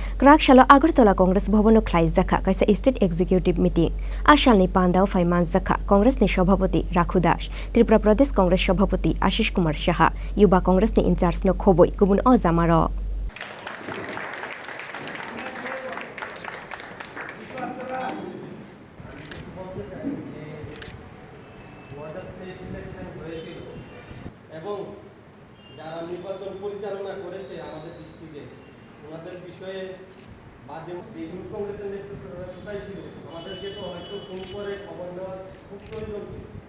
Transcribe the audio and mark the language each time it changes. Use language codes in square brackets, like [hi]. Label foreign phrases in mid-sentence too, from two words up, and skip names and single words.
[trp] Kraksalo Agartala Congress Bhawano Khlaijakha Kaisa [en] State Executive Meeting [trp] Ashalni Pandao Faimanjakha Congress ni Sabhapati Rakhu Das Tripura Pradesh Congress Sabhapati Ashish Kumar Saha Yuba Congress ni Incharge no Khoboi Gubun o Jamaro [bn] এবং যারা নির্বাচন পরিচালনা করেছে আমাদের ডিস্ট্রিক্টে ওনাদের বিষয়ে বাজে ইউথ কংগ্রেসের নেতৃত্বরা কোথায় ছিল আমাদেরকে তো হয়তো ফোন করে খবর নেওয়ার খুব প্রয়োজন ছিল।